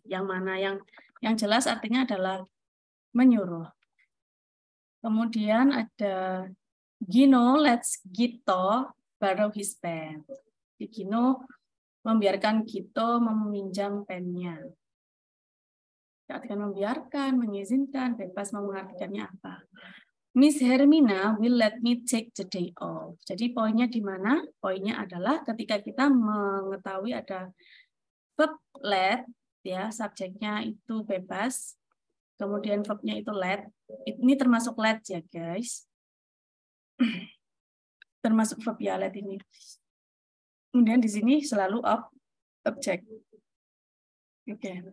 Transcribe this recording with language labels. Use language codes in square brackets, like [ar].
[id] Yang mana yang jelas artinya adalah menyuruh. Kemudian ada [en] Gino lets Gito borrow his pen. [id] Gino membiarkan Gito meminjam pennya. Artikan membiarkan, mengizinkan, bebas mau mengartikannya apa. [en] Miss Hermina will let me take the day off. [id] Jadi poinnya di mana? Poinnya adalah ketika kita mengetahui ada verb let, ya subjeknya itu bebas, kemudian verbnya itu let. Ini termasuk let ya guys. Termasuk verb ya let ini. Kemudian di sini selalu objek. Oke.